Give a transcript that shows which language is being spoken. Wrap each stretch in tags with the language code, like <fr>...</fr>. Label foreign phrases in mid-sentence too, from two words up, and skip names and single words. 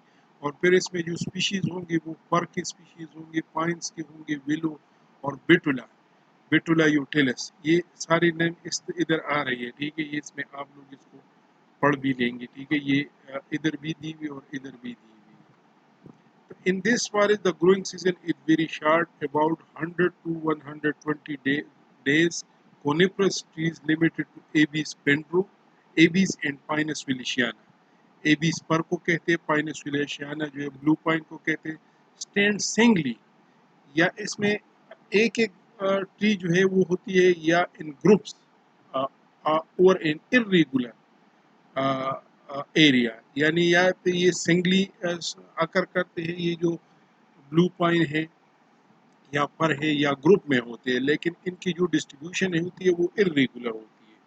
<ur>اور پھر اس میں جو سپیشیز ہوں گے وہ فر کے سپیشیز ہوں گے، پائنس کے ہوں گے، ویلو اور بیٹولا یوٹیلس، یہ سارے نیم ادھر آ رہی ہے، ٹھیک ہے، یہ اس میں آپ لوگ اس کو پڑھ بھی لیں گے، ٹھیک ہے، یہ ادھر بھی دی ہوئی اور ادھر بھی دی ہوئی۔</ur> <en>In this forest, the growing season is very short, about 100 to 120 days. Coniferous trees limited to Abies pendro, Abies and Pinus willichiana.</en> <ur>Abies پر کو کہتے ہیں، Pinus willichiana جو ہے</ur> <en>blue pine</en> <ur>کو کہتے ہیں۔</ur> <en>Stand singly،</en> <ur>یا اس میں ایک ایک ٹری جو ہے وہ ہوتی ہے یا ان گروپس اور ان</ur> <en>irregular area,</en> <ur>یعنی یا تو یہ</ur> <en>singly occur</en> <ur>کرتے ہیں، یہ جو بلو پائن ہے یا پر ہے یا گروپ میں ہوتے ہیں، لیکن ان کی جو ڈسٹریبیوشن ہوتی ہے وہ irregular ہوتی ہے۔</ur>